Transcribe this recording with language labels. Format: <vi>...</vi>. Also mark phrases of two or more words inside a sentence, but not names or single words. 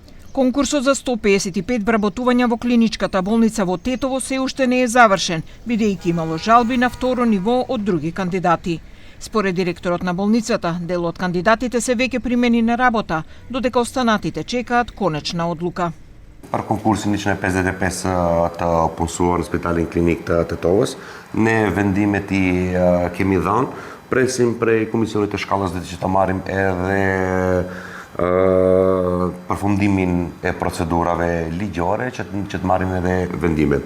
<mk>Конкурсот за 155 вработувања во клиничката болница во Тетово се уште не е завршен, бидејќи имало жалби на второ ниво од други кандидати. Според директорот на болницата, дел од кандидатите се веќе примени на работа, додека останатите чекаат конечна одлука.</mk> <sq>Për konkursin që ne 55 të punësuar në Spitalin Klinik të Tetovës, ne vendimet i kemi dhënë, presim prej Komisionit të Shkallës dhe që të marrim edhe përfundimin e procedurave ligjore që të marrim edhe vendimet.</sq>